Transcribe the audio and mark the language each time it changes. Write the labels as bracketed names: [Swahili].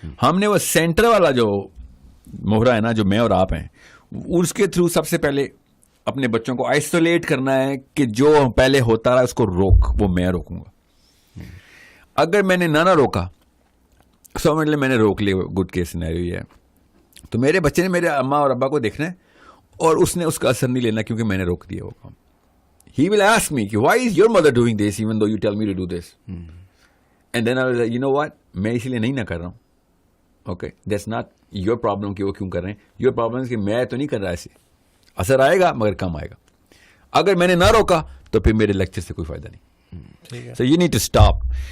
[Urdu] ہم نے وہ سینٹر والا جو مہرا ہے نا, جو میں اور آپ ہیں, اس کے تھرو سب سے پہلے اپنے بچوں کو آئسولیٹ کرنا ہے کہ جو پہلے ہوتا رہا اس کو روک, وہ میں روکوں گا. اگر میں نے نہ روکا, سو مطلب میں نے روک لیا, گڈ کیس سینیریو یہ ہے, تو میرے بچے نے میرے اماں اور ابا کو دیکھنا ہے اور اس نے اس کا اثر نہیں لینا کیونکہ میں نے روک دیا وہ کام. [English] He will ask me, why is your mother doing this even though you tell me to do this? And then I was like, you know what, [Urdu] میں اس لیے نہیں نہ کر رہا ہوں. [English] Okay, that's not your problem [Urdu] کہ وہ کیوں کر رہے ہیں. [English] Your problem is [Urdu] کہ میں تو نہیں کر رہا ایسے. اثر آئے گا مگر کم آئے گا. اگر میں نے نہ روکا تو پھر میرے لیکچر سے کوئی فائدہ نہیں. [English] So you need to stop.